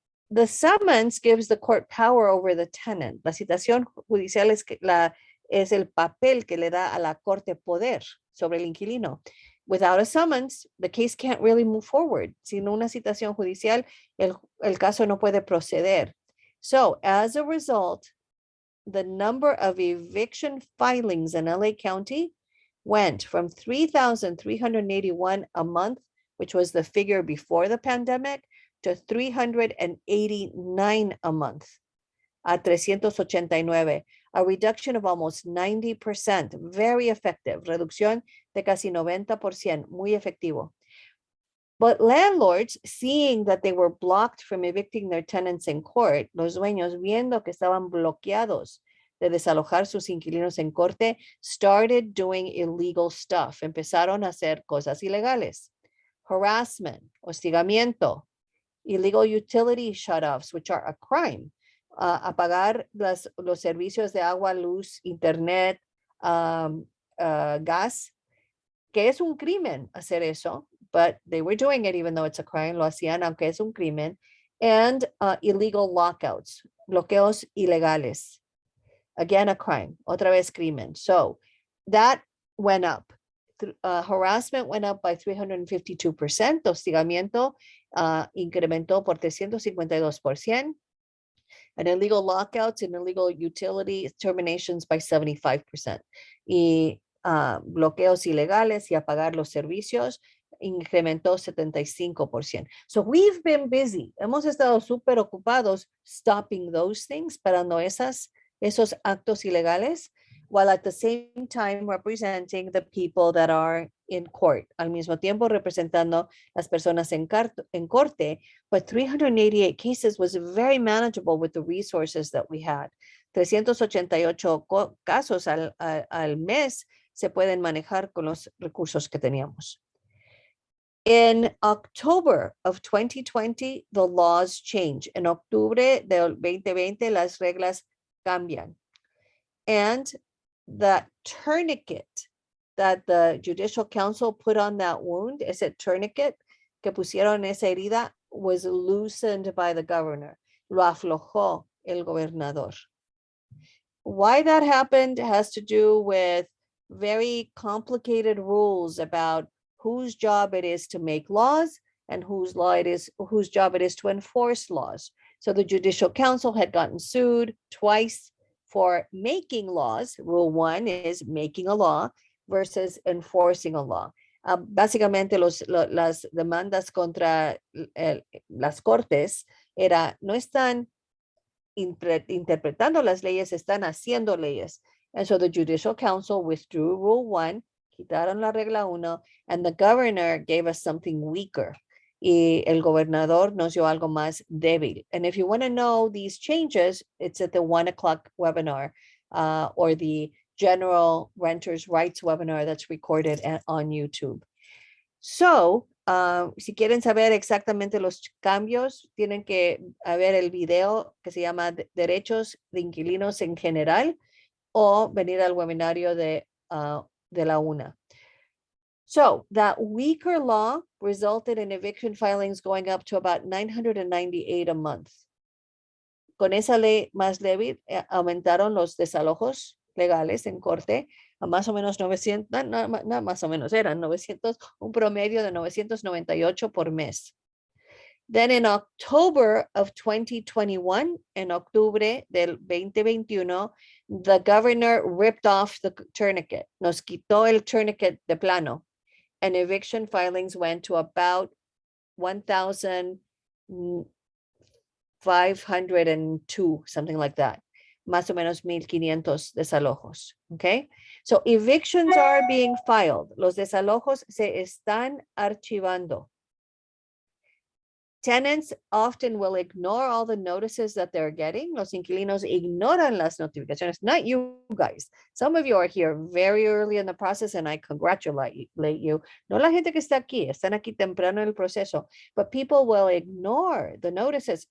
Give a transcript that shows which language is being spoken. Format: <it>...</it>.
<en>The summons gives the court power over the tenant.</en> <es>La citación judicial es el papel que le da a la corte poder sobre el inquilino.</es> <en>Without a summons, the case can't really move forward.</en> <es>Sin una citación judicial, el caso no puede proceder.</es> <en>So, as a result, the number of eviction filings in LA County went from 3,381 a month, which was the figure before the pandemic, to 389 a month, a 389, a reduction of almost 90%, very effective,</en> <es>reducción de casi 90%, muy efectivo.</es> <en>But landlords, seeing that they were blocked from evicting their tenants in court,</en> <es>los dueños viendo que estaban bloqueados de desalojar sus inquilinos en corte,</es> <en>started doing illegal stuff.</en> <es>Empezaron a hacer cosas ilegales.</es> <en>Harassment, hostigamiento, illegal utility shutoffs, which are a crime.</en> <es>Apagar los servicios de agua, luz, internet, gas, que es un crimen hacer eso,</es> <en>but they were doing it even though it's a crime,</en> <es>lo hacían aunque es un crimen,</es> <en>and illegal lockouts,</en> <es>bloqueos ilegales.</es> <en>Again, a crime,</en> <es>otra vez crimen.</es> <en>So that went up. Harassment went up by 352%,</en> <es>hostigamiento incrementó por 352%,</es> <en>and illegal lockouts and illegal utility terminations by 75%.</en> <es>Y bloqueos ilegales y apagar los servicios incrementó 75%.</es> <en>So we've been busy.</en> <es>Hemos estado súper ocupados</es> <en>stopping those things,</en> <es>parando esos actos ilegales,</es> <en>while at the same time representing the people that are in court.</en> <es>Al mismo tiempo representando las personas en corte,</es> <en>but 388 cases was very manageable with the resources that we had.</en> <es>388 casos al mes se pueden manejar con los recursos que teníamos.</es> <en>In October of 2020, the laws change.</en> <es>En octubre del 2020, las reglas cambian.</es> <en>And the tourniquet that the Judicial Council put on that wound,</en> <es>ese tourniquet que pusieron esa herida,</es> <en>was loosened by the governor.</en> <es>Lo aflojó el gobernador.</es> <en>Why that happened has to do with very complicated rules about whose job it is to make laws and whose job it is to enforce laws. So the Judicial Council had gotten sued twice for making laws. Rule 1 is making a law versus enforcing a law.</en> <es>Básicamente las demandas contra las cortes era, no están interpretando las leyes, están haciendo leyes.</es> <en>And so the Judicial Council withdrew Rule 1,</en> <es>quitaron la regla 1,</es> <en>and the governor gave us something weaker.</en> <es>Y el gobernador nos dio algo más débil.</es> <en>And if you want to know these changes, it's at the 1 o'clock webinar or the General Renters' Rights webinar that's recorded on YouTube.</en> <es>So, si quieren saber exactamente los cambios, tienen que ver el video que se llama Derechos de Inquilinos en General o venir al webinario de la UNA.</es> <en>So that weaker law resulted in eviction filings going up to about 998 a month.</en> <es>Con esa ley más débil, aumentaron los desalojos legales en corte a más o menos 900, no más o menos, eran 900, un promedio de 998 por mes.</es> <en>Then in October of 2021,</en> <es>en octubre del 2021,</es> <en>the governor ripped off the tourniquet,</en> <es>nos quitó el tourniquet de plano,</es> <en>and eviction filings went to about 1,502, something like that.</en> <es>Más o menos 1,500 desalojos, okay?</es> <en>So evictions are being filed.</en> <es>Los desalojos se están archivando.</es> <en>Tenants often will ignore all the notices that they're getting.</en> <es>Los inquilinos ignoran las notificaciones,</es> <en>not you guys. Some of you are here very early in the process and I congratulate you.</en> <es>No la gente que está aquí, están aquí temprano en el proceso,</es> <en>but people will ignore the notices.</en>